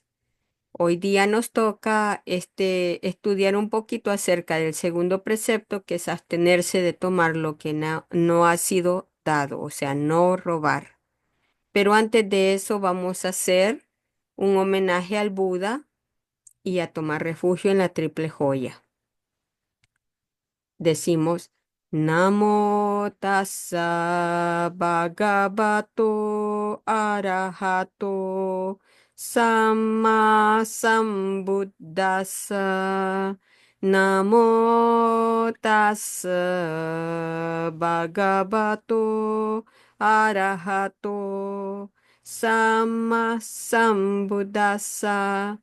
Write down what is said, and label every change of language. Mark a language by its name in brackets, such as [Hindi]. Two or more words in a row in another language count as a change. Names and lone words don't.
[Spanish] Hoy día nos toca estudiar un poquito acerca del segundo precepto, que es abstenerse de tomar lo que no ha sido dado, o sea, no robar. Pero antes de eso vamos a hacer un homenaje al Buda y a tomar refugio en la triple joya. [Pali] Decimos Namo tassa bhagavato arahato samma sambuddhassa. Namo tassa bhagavato arahato samma sambuddhassa.